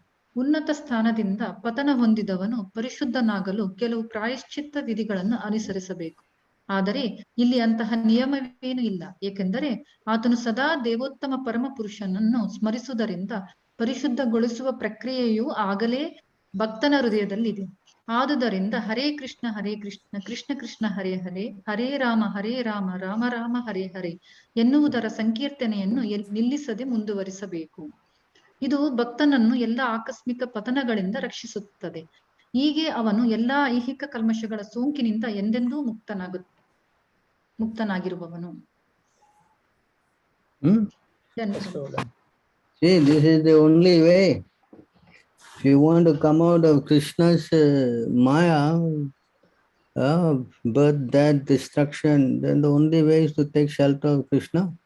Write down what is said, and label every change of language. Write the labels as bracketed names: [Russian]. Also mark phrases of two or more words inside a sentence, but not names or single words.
[Kannada] ಉನ್ನತ ಸ್ಥಾನದಿಂದ ಪತನ ಹೊಂದಿದವನು ಪರಿಶುದ್ಧನಾಗಲು ಕೆಲವು ಪ್ರಾಯಶ್ಚಿತ್ತ ವಿಧಿಗಳನ್ನು ಅನುಸರಿಸಬೇಕು. ಆದರೆ ಇಲ್ಲಿ ಅಂತಹ ನಿಯಮವೇನೂ ಇಲ್ಲ, ಏಕೆಂದರೆ ಆತನು ಸದಾ ದೇವೋತ್ತಮ ಪರಮ ಪುರುಷನನ್ನು ಸ್ಮರಿಸುವುದರಿಂದ ಪರಿಶುದ್ಧಗೊಳಿಸುವ ಪ್ರಕ್ರಿಯೆಯು ಆಗಲೇ ಭಕ್ತನ ಹೃದಯದಲ್ಲಿದೆ. ಆದುದರಿಂದ [Sanskrit] ಹರೇ ಕೃಷ್ಣ ಕೃಷ್ಣ ಕೃಷ್ಣ ಹರೇ ಹರೇ, ಹರೇ ರಾಮ ರಾಮ ರಾಮ ಹರೇ ಹರೇ [Kannada] ಎನ್ನುವುದರ ಸಂಕೀರ್ತನೆಯನ್ನು ನಿಲ್ಲಿಸದೆ ಮುಂದುವರಿಸಬೇಕು. ಇದು ಭಕ್ತನನ್ನು ಎಲ್ಲ ಆಕಸ್ಮಿಕ ಪತನಗಳಿಂದ ರಕ್ಷಿಸುತ್ತದೆ. ಹೀಗೆ ಅವನು ಎಲ್ಲಾ ಐಹಿಕ ಕಲ್ಮಶಗಳ ಸೋಂಕಿನಿಂದ ಎಂದೆಂದೂ ಮುಕ್ತನಾಗಿರುವವನು. [English] See, this is the only way. If you want to come out of Krishna's Maya, birth, death, destruction, then the only way is to take shelter of Krishna.